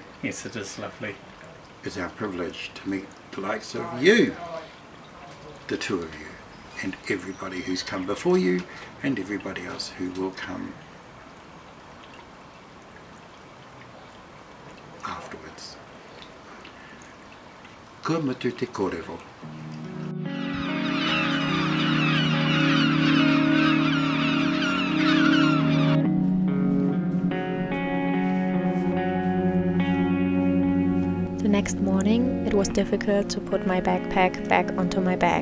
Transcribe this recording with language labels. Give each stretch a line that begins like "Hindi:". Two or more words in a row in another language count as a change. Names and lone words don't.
English: Yes, it is lovely. It's our privilege to meet the likes of you, the two of you, and everybody who's come before you, and everybody else who will come afterwards.
Māori: Kua mutu te kōrero.
English: The next morning, it was difficult to put my backpack back onto my back.